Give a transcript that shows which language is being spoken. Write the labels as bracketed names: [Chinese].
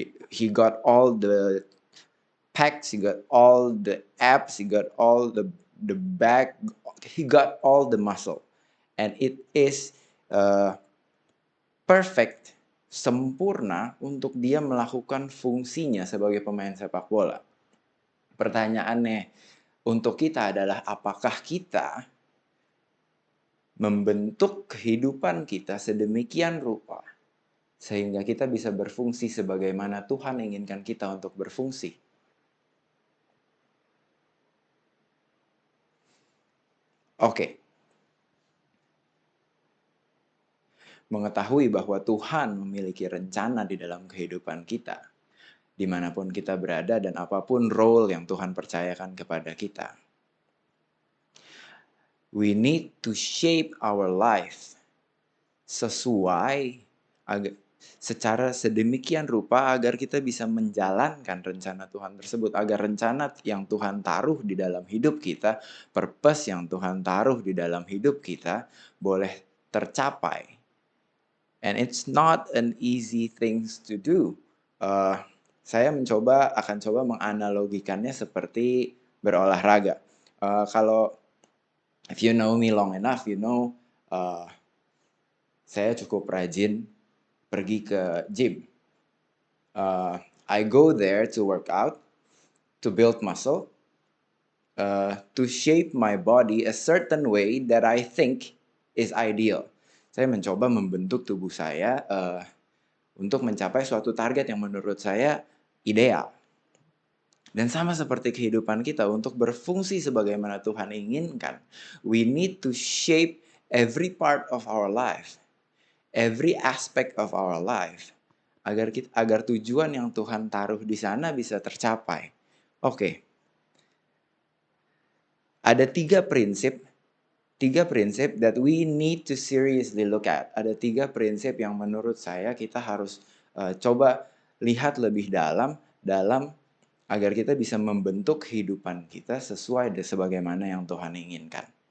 [English] He got all the pecs, he got all the abs, he got all the back, he got all the muscle. And it is perfect, [Indonesian] sempurna untuk dia melakukan fungsinya sebagai pemain sepak bola. Pertanyaannya untuk kita adalah apakah kita membentuk kehidupan kita sedemikian rupa sehingga kita bisa berfungsi sebagaimana Tuhan inginkan kita untuk berfungsi. Oke. Mengetahui bahwa Tuhan memiliki rencana di dalam kehidupan kita, dimanapun kita berada dan apapun role yang Tuhan percayakan kepada kita. [English] We need to shape our life [Indonesian] sesuai secara sedemikian rupa agar kita bisa menjalankan rencana Tuhan tersebut, agar rencana yang Tuhan taruh di dalam hidup kita, purpose yang Tuhan taruh di dalam hidup kita boleh tercapai. [English] And it's not an easy things to do. [Indonesian] Uh, saya akan coba menganalogikannya seperti berolahraga. Kalau [English] if you know me long enough, you know [Indonesian] saya cukup rajin pergi ke gym. [English] I go there to work out, to build muscle, to shape my body a certain way that I think is ideal. [Indonesian] Saya mencoba membentuk tubuh saya untuk mencapai suatu target yang menurut saya ideal. Dan sama seperti kehidupan kita, untuk berfungsi sebagaimana Tuhan inginkan, [English] we need to shape every part of our life, [Indonesian] every aspect of our life, agar tujuan yang Tuhan taruh di sana bisa tercapai. Oke. Ada tiga prinsip [English] that we need to seriously look at. [Indonesian] Ada tiga prinsip yang menurut saya kita harus coba lihat lebih dalam agar kita bisa membentuk kehidupan kita sesuai sebagaimana yang Tuhan inginkan.